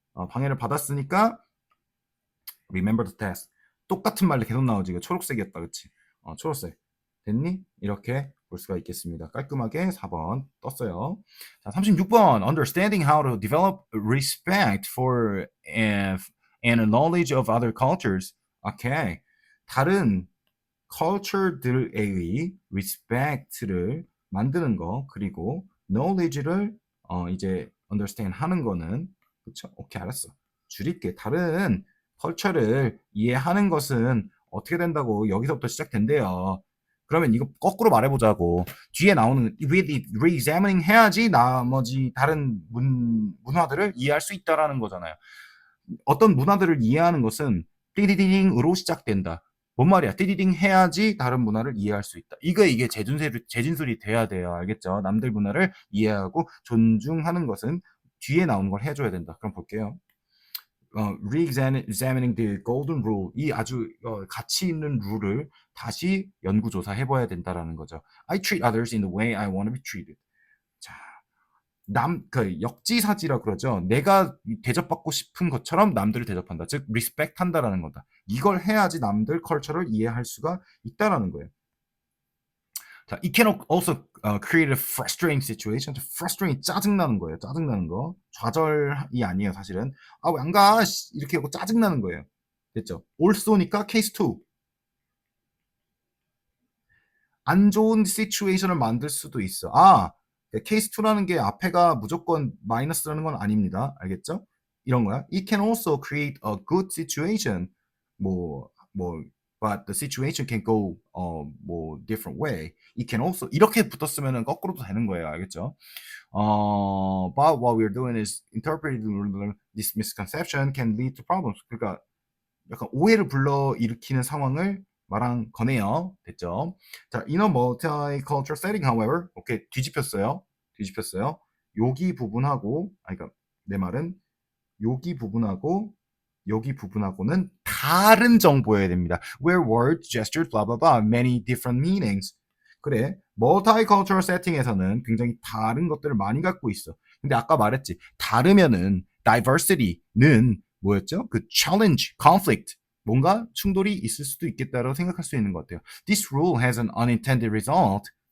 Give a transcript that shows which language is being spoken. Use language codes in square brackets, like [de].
[ko] 방해를 받았으니까 [en] remember the task. [ko] 똑같은 말이 계속 나오지. 이거 초록색이었다, 그치? 초록색. 됐니? 이렇게 볼 수가 있겠습니다. 깔끔하게 4번 떴어요. 자, 36번. [en] Understanding how to develop respect for and a knowledge of other cultures. [ko] 오케이. 다른 culture들의 respect를 만드는 거 그리고 knowledge를 이제 understand 하는 거는 그쵸? 오케이 알았어. 줄일게. 다른 컬처를 이해하는 것은 어떻게 된다고 여기서부터 시작된대요. 그러면 이거 거꾸로 말해보자고. 뒤에 나오는 re-examining 해야지 나머지 다른 문화들을 이해할 수 있다라는 거잖아요. 어떤 문화들을 이해하는 것은 띠디딩으로 시작된다. 뭔 말이야? 띠디딩 해야지 다른 문화를 이해할 수 있다. 이게 재진술이 돼야 돼요. 알겠죠? 남들 문화를 이해하고 존중하는 것은 뒤에 나오는 걸 해줘야 된다. 그럼 볼게요. [en] re-examining the golden rule. [ko] 이 아주 가치 있는 룰을 다시 연구조사 해봐야 된다라는 거죠. [en] I treat others in the way I want to be treated. [ko] 자, 역지사지라 그러죠. 내가 대접받고 싶은 것처럼 남들을 대접한다. 즉, respect 한다라는 거다. 이걸 해야지 남들 컬처를 이해할 수가 있다라는 거예요. [en] 자, it can also create a frustrating situation. [ko] frustrating 짜증나는 거예요. 짜증나는 거. 좌절이 아니에요, 사실은. 왜 안 가? 이렇게 하고 짜증나는 거예요. 됐죠? also니까 case 2. 안 좋은 시츄에이션을 만들 수도 있어. 케이스 2라는 게 앞에가 무조건 마이너스라는 건 아닙니다. 알겠죠? 이런 거야. [en] It can also create a good situation. but the situation can go different way. It can also [ko] 이렇게 붙었으면은 거꾸로도 되는 거예요. 알겠죠? [en] But what we're doing is interpreting this misconception can lead to problems. [ko] 그러니까 약간 오해를 불러일으키는 상황을 말한 거네요. 됐죠? [en] 자, in a multicultural setting, however, [ko] 오케이, 뒤집혔어요. 여기 부분하고, 그러니까 내 말은 여기 부분하고 여기 부분하고는 다른 정보여야 됩니다. [en] Where words, gestures, blah blah blah, many different meanings. [ko] 그래, multicultural setting에서는 굉장히 다른 것들을 많이 갖고 있어. 근데 아까 말했지, 다르면은 diversity는 뭐였죠? 그 challenge, conflict, 뭔가 충돌이 있을 수도 있겠다라고 생각할 수 있는 것 같아요. [en] This rule has an unintended result.